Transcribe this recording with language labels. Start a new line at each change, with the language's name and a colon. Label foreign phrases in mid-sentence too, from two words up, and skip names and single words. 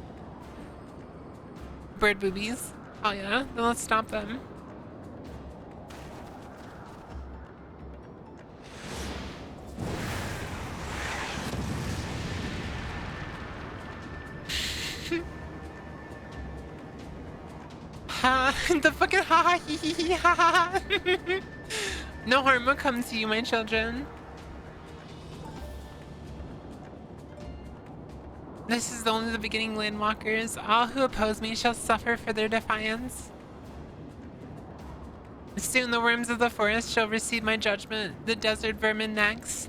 English: Bird boobies. Oh yeah. Then let's stop them. Ha! The fucking ha ha hee hee hee ha ha. No harm will come to you, my children. This is only the beginning, landwalkers. All who oppose me shall suffer for their defiance. Soon the worms of the forest shall receive my judgment, the desert vermin next.